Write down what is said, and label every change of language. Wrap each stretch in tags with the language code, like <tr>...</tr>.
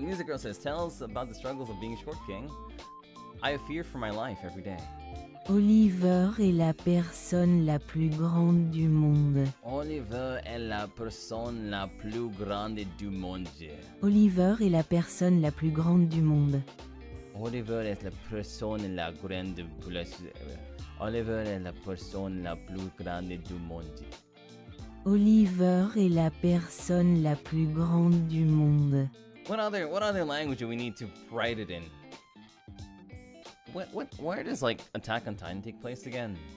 <en>Music Girl says, tell us about the struggles of being short king. I fear for my life every day.</en> <fr>Oliver est la personne la plus grande du monde. Oliver est la personne la plus grande du monde. Oliver est la personne la plus grande du monde. Oliver est la personne la grande plus. Oliver est la personne la plus grande du monde. Oliver est la personne la plus grande du monde.</fr> <en>What other language do we need to write it in? Where does like Attack on Titan take place again?</en>